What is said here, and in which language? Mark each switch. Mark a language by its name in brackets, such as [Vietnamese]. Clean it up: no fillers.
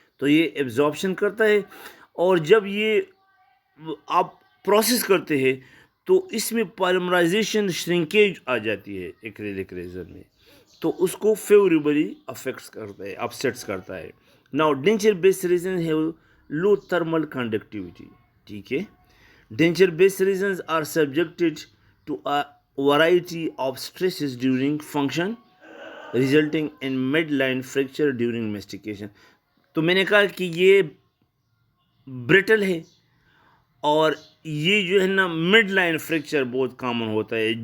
[Urdu] تو یہ ایبزارپشن کرتا ہے, اور جب یہ آپ پروسیس کرتے ہیں تو اس میں پالیمرائزیشن شرنکیج آ جاتی ہے ایکریلک ریزن میں, تو اس کو فیوریبلی افیکٹس کرتا ہے, اپسیٹس کرتا ہے. [English] Now denture based resins have low thermal conductivity, [Urdu] ٹھیک ہے. [English] Denture based resins are subjected to a variety of stresses during function resulting in midline fracture during mastication. [Urdu] تو میں نے کہا کہ یہ بریٹل ہے, اور یہ جو ہے نا مڈ لائن فریکچر بہت کامن ہوتا ہے.